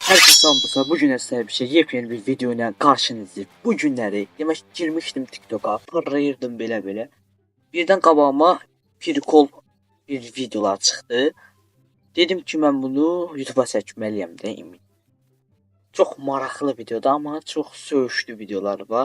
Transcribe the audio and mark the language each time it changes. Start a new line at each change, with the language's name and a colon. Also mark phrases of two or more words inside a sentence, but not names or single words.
Turkish: Herkese bu bugün sizlerle bir şey yepyeni bir video ile karşınızdayım.
Azerbaijani: Bu günləri demək girmişdim TikTok'a, parlayırdım belə. Birdən qabağıma prikol bir videolar çıxdı. Dedim ki mən bunu YouTube'a çəkməliyəm də imi. Çox maraqlı videodur amma çox söyüşlü videolar var.